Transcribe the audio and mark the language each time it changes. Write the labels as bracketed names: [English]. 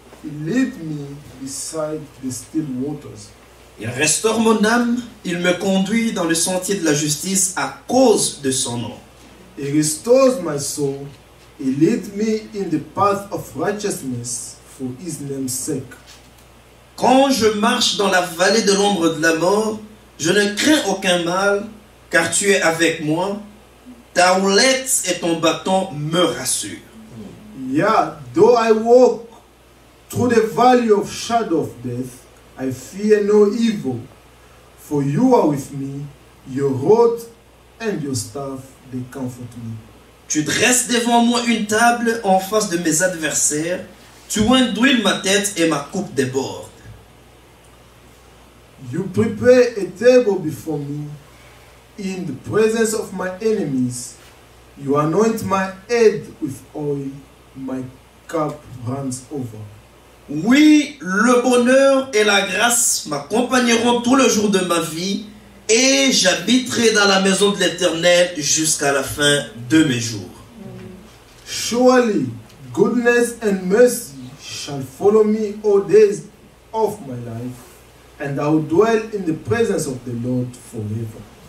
[English] He leads me beside the still waters. [French] Il restaure mon âme, il me conduit dans le sentier de la justice à cause de son nom. [English] He restores my soul. He leads me in the path of righteousness for his name's sake. [French] Quand je marche dans la vallée de l'ombre de la mort, je ne crains aucun mal, car tu es avec moi. Ta houlette et ton bâton me rassurent. [English] Yeah, though I walk through the valley of shadow of death, I fear no evil, for you are with me. Your rod and your staff, they comfort me. [French] Tu dresses devant moi une table en face de mes adversaires. Tu induis ma tête et ma coupe déborde. [English] You prepare a table before me in the presence of my enemies. You anoint my head with oil. My cup runs over. [French] Oui, le bonheur et la grâce m'accompagneront tout le jour de ma vie et j'habiterai dans la maison de l'Éternel jusqu'à la fin de mes jours. [English] Surely goodness and mercy shall follow me all days of my life, and I will dwell in the presence of the Lord forever.